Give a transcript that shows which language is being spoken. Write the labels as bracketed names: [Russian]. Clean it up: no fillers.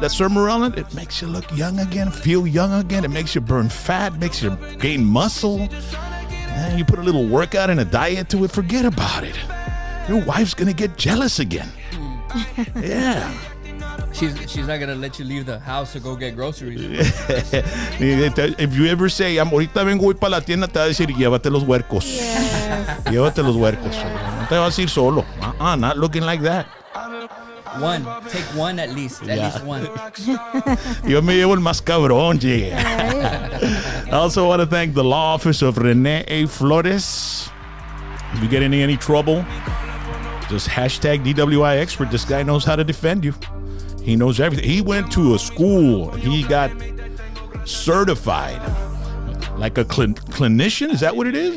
[English] That Sermorelin, it makes you look young again, feel young again. It makes you burn fat, makes you gain muscle. And you put a little workout and a diet to it, forget about it. Your wife's going to get jealous again. Yeah. She's not gonna let you leave the house to go get groceries. If you ever say, [Spanish] ahorita vengo, voy para la tienda, te va a decir, llévate los huercos. [English] Yes. [Spanish] Llévate los huercos. No te vas a ir solo. [English] Not looking like that. One. Take one at least. At least one. [Spanish] Yo me llevo el más cabrón, yeah. [English] I also want to thank the law office of Rene A. Flores. If you get in any trouble, just hashtag DWI expert. This guy knows how to defend you. He knows everything. He went to a school. He got certified like a clinician. Is that what it is?